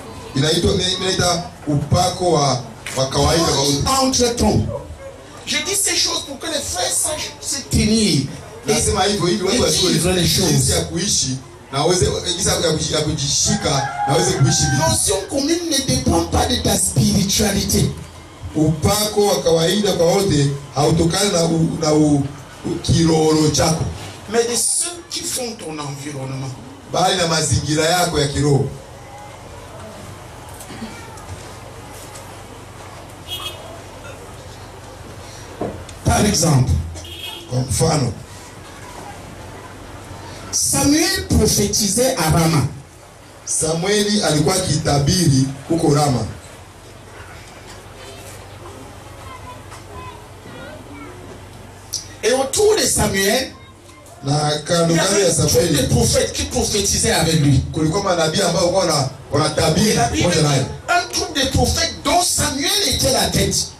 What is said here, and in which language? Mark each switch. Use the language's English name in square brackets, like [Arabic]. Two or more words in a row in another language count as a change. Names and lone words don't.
[French] Entre-temps, je dis ces choses pour que les frères sachent se tenir et vivre les choses. L'onction commune ne dépend pas de ta spiritualité. [Swahili] Upako wa kawaida kwa wote hautokani na kiroro chako, [French] mais de ceux qui font ton environnement. [Swahili] Bali na mazingira yako ya kiroho. [French] Par exemple, [Swahili] kwa mfano, [French] Samuel prophétisait à Rama. [Swahili] Samueli alikuwa kitabiri huko Rama. [French] Et autour de Samuel, il y avait un troupe de prophètes qui prophétisaient avec lui. Et un troupe de prophètes dont Samuel était la tête.